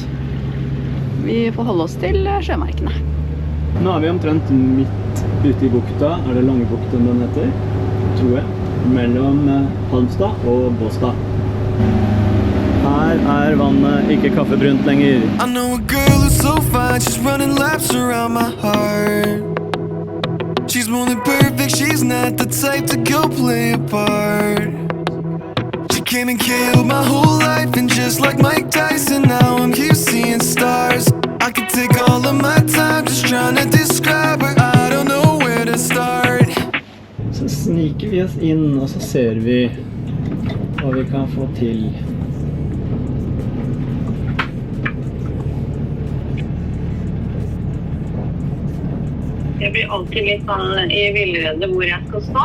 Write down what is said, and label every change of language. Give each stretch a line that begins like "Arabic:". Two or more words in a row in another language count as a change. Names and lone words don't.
Norwegian: Vi får holde oss til sjømerkene. Nå er vi omtrent midt ute i bukta, er det Langebukten den heter, tror jeg, mellom Halmstad og Båstad. Her er vannet ikke kaffebrunt lenger.
English: I know a girl who's so fine, she's running laps around my heart. She's more than perfect, she's not the type to go play a part. She came and killed my whole life, and just like Mike Tyson, now I'm here seeing stars. I could take all of my time just trying to describe her, I don't know where to start.
Norwegian: Så sniker vi oss inn, og så ser vi hva vi kan få til. Jeg blir alltid litt sånn i villrede hvor jeg skal stå.